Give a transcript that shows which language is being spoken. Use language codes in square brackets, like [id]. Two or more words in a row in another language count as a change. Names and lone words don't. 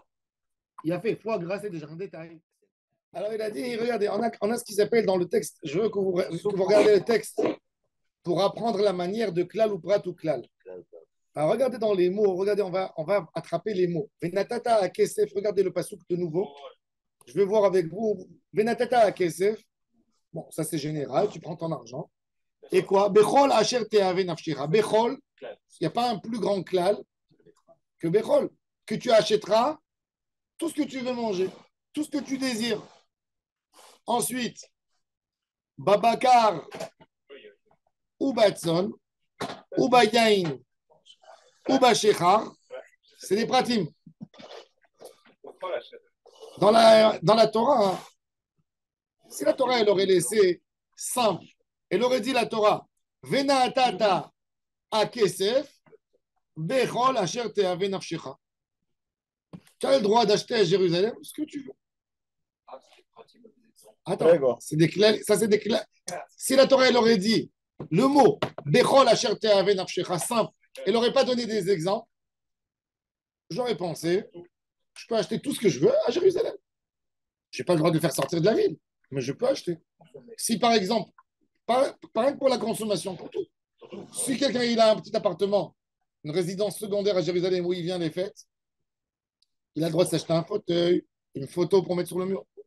[fr] Il a fait foie gras, c'est déjà un détail. Alors il a dit, regardez, on a ce qui s'appelle dans le texte, je veux que vous regardez le texte pour apprendre la manière de [he] כלל ופרט וכלל. [fr] Alors regardez dans les mots, regardez, on va attraper les mots. [he] ונתתה הכסף, [fr] regardez le pasouk de nouveau. Je vais voir avec vous. [he] ונתתה הכסף, [fr] bon, ça c'est général, tu prends ton argent. Et quoi? [he] בכל אשר תאוה נפשך. [fr] Bechol, il n'y a pas un plus grand klal que Bechol, que tu achèteras tout ce que tu veux manger, tout ce que tu désires. Ensuite, Babakar ou Batson, ou Bayain, ou Bachechar, c'est des pratim. Dans la Torah, si la Torah elle aurait laissé simple, elle aurait dit la Torah, [he] ונתתה הכסף בכל אשר תאוה נפשך. [fr] Tu as le droit d'acheter à Jérusalem ce que tu veux. Attends, c'est des clés, ça c'est des clés. Si la Torah elle aurait dit le mot [he] בכל אשר תאוה נפשך [fr] simple, elle n'aurait pas donné des exemples, j'aurais pensé, je peux acheter tout ce que je veux à Jérusalem. Je n'ai pas le droit de faire sortir de la ville, mais je peux acheter. Si par exemple, pareil pour la consommation, pour tout. Si quelqu'un il a un petit appartement, une résidence secondaire à Jérusalem où il vient les fêtes, Il a le droit de s'acheter un fauteuil, une photo pour mettre sur le mur.